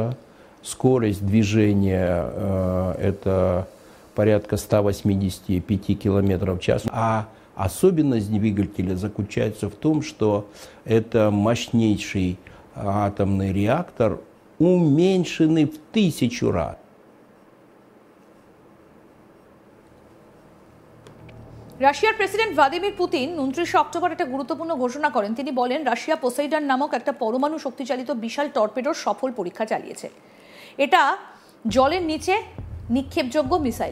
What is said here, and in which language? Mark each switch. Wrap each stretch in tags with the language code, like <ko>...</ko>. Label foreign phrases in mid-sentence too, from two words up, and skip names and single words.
<ru>Скорость движения это порядка 185 километров в час. А особенность двигателя заключается в том, что это мощнейший атомный реактор, уменьшенный в 1000 раз.</ru> <bn>রাশিয়ার প্রেসিডেন্ট ভ্লাদিমির পুতিন 29 অক্টোবর একটা গুরুত্বপূর্ণ ঘোষণা করেন। তিনি বলেন, রাশিয়া পোসাইডন নামক একটা পরমাণু শক্তিচালিত বিশাল টর্পেডোর সফল পরীক্ষা চালিয়েছে। এটা জলের নিচে নিক্ষেপযোগ্য মিসাইল।</bn>